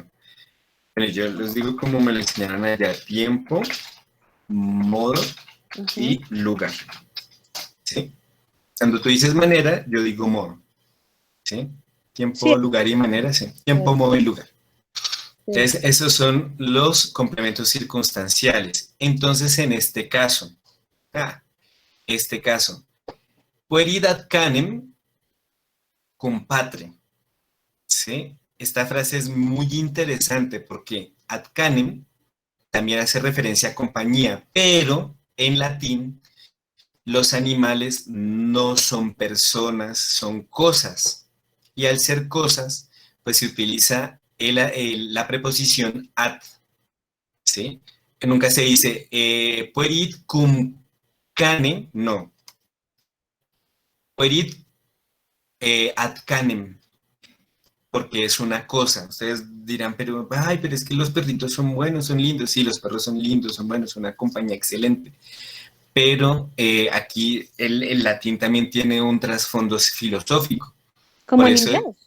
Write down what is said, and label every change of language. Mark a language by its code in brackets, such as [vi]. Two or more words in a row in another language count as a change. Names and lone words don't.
[es] Bueno, yo les digo como me lo enseñaron allá: tiempo, modo y lugar. ¿Sí? Cuando tú dices manera, yo digo modo. ¿Sí? Tiempo, Sí. lugar y manera, sí. Tiempo, modo y lugar. Sí. Entonces, esos son los complementos circunstanciales. Entonces, en este caso, [la] puerid ad canem cum patre. [es] ¿Sí? Esta frase es muy interesante porque [la] ad canem [es] también hace referencia a compañía, pero en latín los animales no son personas, son cosas. Y al ser cosas, pues se utiliza la preposición ad, ¿sí? Que nunca se dice [la] puerid cum cane, [es] no. [la] Puerid ad canem, [es] porque es una cosa. Ustedes dirán, pero es que los perritos son buenos, son lindos. Sí, los perros son lindos, son buenos, son una compañía excelente. Pero aquí el latín también tiene un trasfondo filosófico. Como Por el